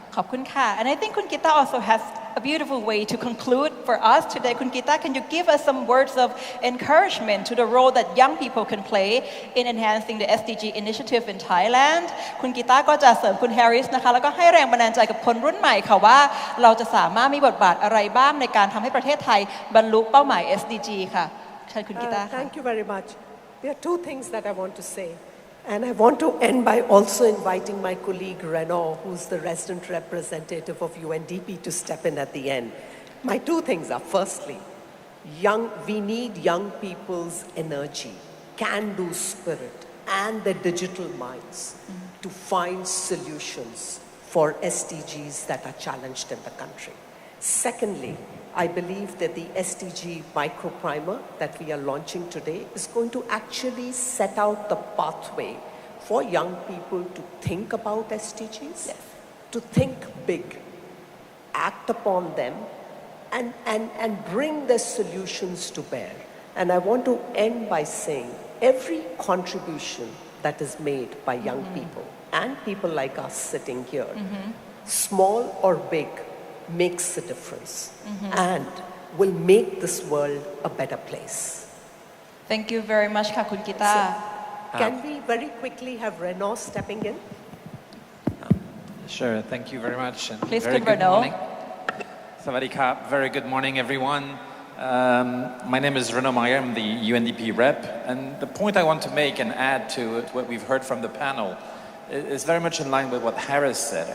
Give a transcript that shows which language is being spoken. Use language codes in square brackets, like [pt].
[th] ขอบคุณค่ะ [en] and I think คุณกีตา also has a beautiful way to conclude for us today คุณกีตา can you give us some words of encouragement to the role that young people can play in enhancing the SDG initiative in Thailand [th] คุณกีตาก็จะเสริมคุณแฮร์ริสนะคะแล้วก็ให้แรงบันดาลใจกับคนรุ่นใหม่ค่ะว่าเราจะสามารถมีบทบาทอะไรบ้างในการทำให้ประเทศไทยบรรลุเป้าหมาย SDG ค่ะเชิญคุณกีตาค่ะ [en] Thank you very much. There are two things that I want to say. And I want to end by also inviting my colleague Renaud, who's the resident representative of UNDP, to step in at the end. My two things are, firstly, we need young people's energy, can-do spirit, and their digital minds to find solutions for SDGs that are challenged in the country. Secondly, I believe that the SDG Micro-Primer that we are launching today is going to actually set out the pathway for young people to think about SDGs, to think big, act upon them, and bring their solutions to bear. And I want to end by saying every contribution that is made by young people and people like us sitting here, small or big, makes a difference and will make this world a better place. Thank you very much [th] ค่ะคุณกีตา [en] Can we very quickly have Renaud stepping in? Sure, thank you very much. And Please, very good Renaud. morning. Sawadee Krap. Very good morning, everyone. My name is Renaud Meyer. I'm the UNDP rep. And the point I want to make and add to what we've heard from the panel is very much in line with what Harris said.